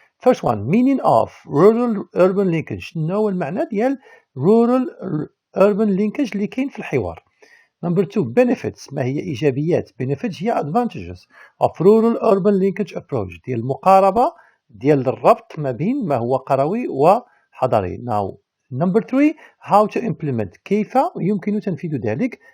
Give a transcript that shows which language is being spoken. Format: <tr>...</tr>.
<en>First one, meaning of rural-urban linkage.</en> <ar>شنو هو المعنى ديال rural-urban linkage اللي كاين في الحوار.</ar> <en>Number 2, benefits.</en> <ar>ما هي إيجابيات؟ benefits هي advantages</ar> <en>of rural-urban linkage approach</en> <ar>ديال المقاربة ديال الربط ما بين ما هو قروي وحضري. Now</ar> <en>Number 3 how to implement</en> <ar>كيف يمكن تنفيذ ذلك.</ar>